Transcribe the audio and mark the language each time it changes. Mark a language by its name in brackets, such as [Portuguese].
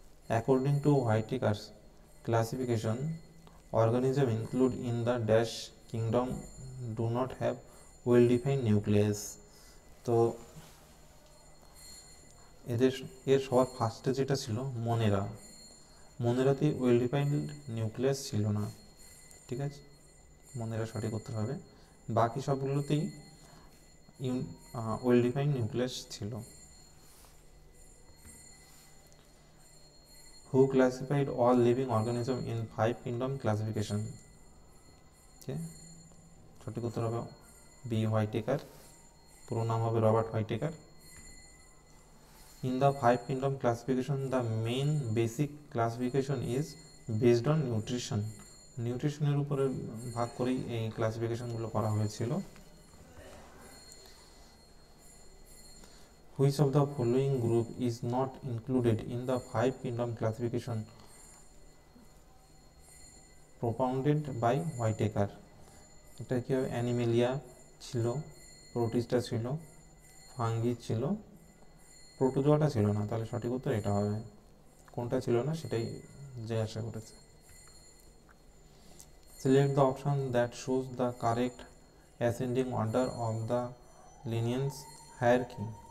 [English] According to Whittaker's classification, organism include in the dash kingdom do not have well defined nucleus. [Bangla] তো এর সবার ফার্স্টে যেটা ছিল মনেরাতে ওয়েল ডিফাইন্ড নিউক্লিয়াস ছিল না, ঠিক আছে, মনেরা সঠিক উত্তর হবে। বাকি সবগুলোতেই ওয়েল ডিফাইন্ড নিউক্লিয়াস ছিল। [English] Who classified all living organisms in 5 kingdom classification? [Bangla] সঠিক উত্তর হবে বি, হোয়াইটেকার। পুরো নাম হবে Robert হোয়াইটেকার। [English] In the 5 kingdom classification, the main basic classification is based on nutrition. [Bangla] নিউট্রিশনের উপরে ভাগ করেই এই ক্লাসিফিকেশনগুলো করা হয়েছিল। [English] Which of the following group is not included in the 5 kingdom classification propounded by Whitaker? [Bangla] এটা কি হবে? অ্যানিমেলিয়া ছিল, প্রোটিস্টা ছিল, ফাঙ্গি ছিল, প্রোটোজোয়াটা ছিল না। তাহলে সঠিক উত্তর এটা হবে। কোনটা ছিল না সেটাই জিজ্ঞাসা করেছে। [English] Select the option that shows the correct ascending order of the Linnaeus hierarchy.